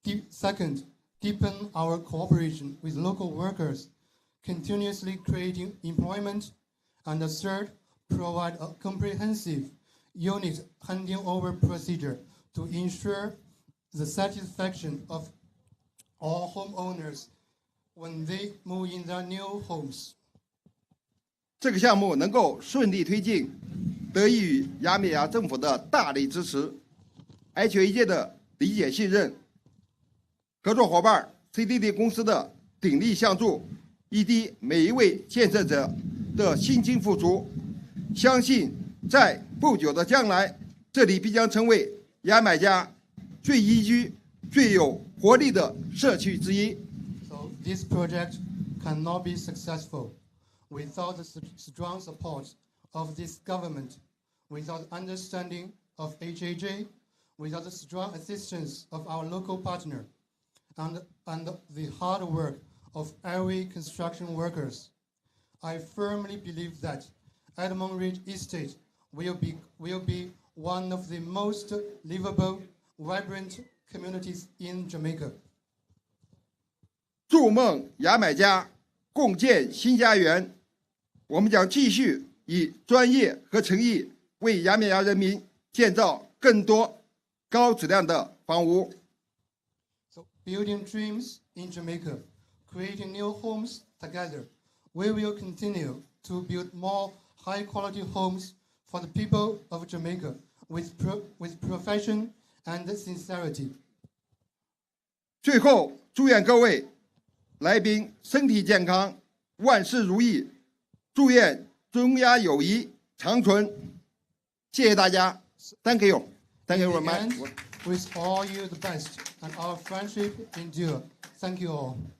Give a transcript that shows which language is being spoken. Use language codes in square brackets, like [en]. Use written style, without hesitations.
[en] Second, deepen our cooperation with local workers, continuously creating employment. And third, provide a comprehensive unit handing over procedure to ensure the satisfaction of all homeowners when they move in their new homes. [zh] 这个项目能够顺利推进，得益于亚美尼亚政府的大力支持、HAJ 的理解信任、合作伙伴 CDD 公司的鼎力相助，以及每一位建设者的辛勤付出。相信在不久的将来，这里必将成为牙买加最宜居、最有活力的社区之一。 [en] So this project cannot be successful without the strong support of this government, without understanding of HAJ, without the strong assistance of our local partner, and the hard work of every construction workers. I firmly believe that Edmund Ridge Estate will be one of the most livable, vibrant communities in Jamaica. [zh] 筑梦牙买加，共建新家园。我们将继续以专业和诚意为牙买加人民建造更多高质量的房屋。 [en] So building dreams in Jamaica, creating new homes together. We will continue to build more high-quality homes for the people of Jamaica with profession and sincerity. [zh] 最后，祝愿各位来宾身体健康，万事如意，祝愿中亚友谊长存。谢谢大家 [en] ，Thank you, Thank you very much. Wish all you the best and our friendship endure. Thank you all.